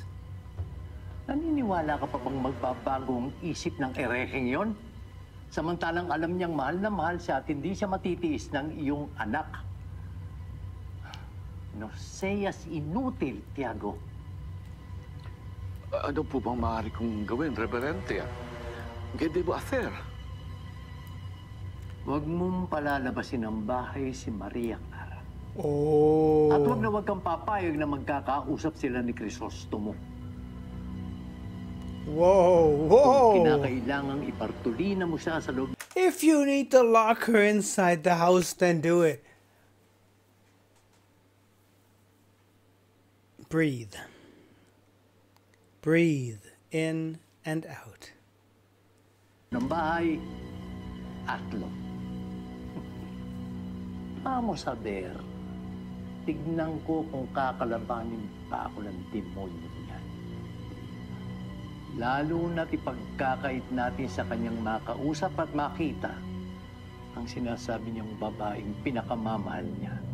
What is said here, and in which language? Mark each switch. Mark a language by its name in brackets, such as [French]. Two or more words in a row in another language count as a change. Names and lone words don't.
[Filipino] Naniniwala ka pa bang magbabago ang isip ng ereheng yon? Samantalang alam niyang mahal na mahal siya at hindi siya matitiis ng iyong anak. [Spanish] No seas inutil, Tiago. [Filipino] Ano po bang maaari kong gawin, Reverente? [Spanish] ¿Qué debo hacer? [Filipino] Huwag mong palalabasin ng bahay si Maria Clara. Oh. At huwag na huwag kang papayag na magkakausap sila ni Crisostomo. Whoa, whoa. Kinakailangang ipartulina mo siya sa loob. [English] If you need to lock her inside the house, then do it. Breathe. Breathe in and out. [Filipino] Ng bahay, atlo. [Spanish] Vamos a ver. [Filipino] Tignan ko kung kakalabanin pa ako ng demonyo niya. Lalo na't ipagkakait natin sa kanyang makausap at makita ang sinasabi niyang babaeng pinakamamahal niya.